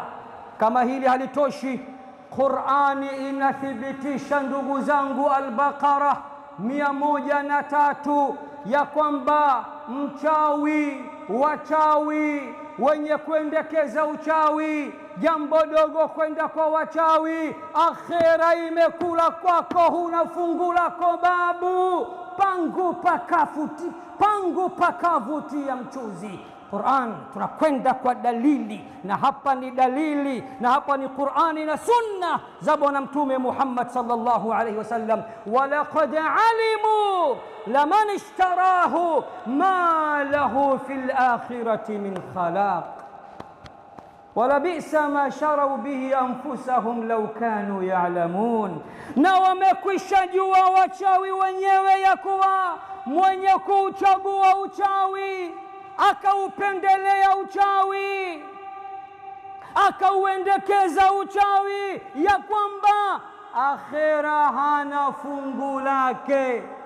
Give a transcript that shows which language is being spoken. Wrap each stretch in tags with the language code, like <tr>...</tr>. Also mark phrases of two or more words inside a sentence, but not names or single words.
<sw>Kama hili halitoshi, Qur'ani inathibitisha ndugu zangu, Al-Baqara 103, ya kwamba mchawi, wachawi wenye kuendekeza uchawi, jambo dogo kwenda kwa wachawi, akhera imekula kwako, huna fungu lako babu, pangu pakavutia mchuzi. Qur'an tunakwenda kwa dalili, na hapa ni dalili, na hapa ni Qur'ani na sunna za Bwana Mtume Muhammad</sw> <ar>صلى الله عليه وسلم. ولقد علموا لمن اشتراه ما له في الآخرة من خلاق ولبئس ما شروا به أنفسهم لو كانوا يعلمون.</ar> <sw>Na wamekwisha jua wachawi wenyewe ya kuwa mwenye kuchagua uchawi, akaupendelea uchawi, akauendekeza uchawi, ya kwamba akhera hana fungu lake.</sw>